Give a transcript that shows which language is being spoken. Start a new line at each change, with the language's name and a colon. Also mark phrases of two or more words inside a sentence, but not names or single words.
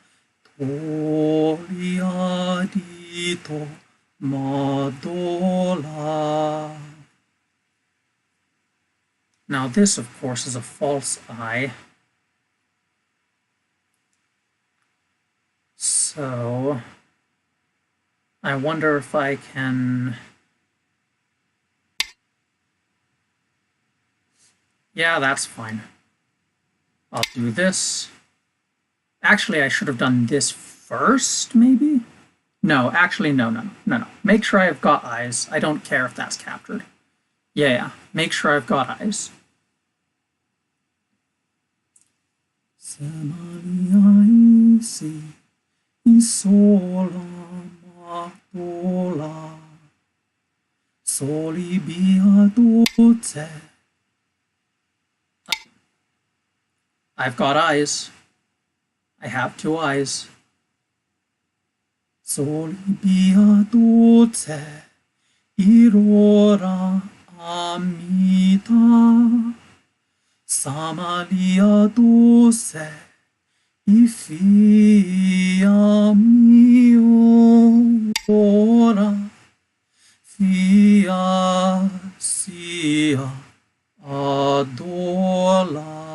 English: tolia dito madola. Now this, of course, is a false I. So I wonder if I can... Yeah, that's fine. I'll do this. Actually, I should have done this first, maybe? No, actually, no. Make sure I've got eyes. I don't care if that's captured. Yeah, make sure I've got eyes. Semaliaisi isola matola soli beadoce. I've got eyes. I have 2 eyes. Soli beadoce irora amita Samalia doce I fia mio ora fia sia adola.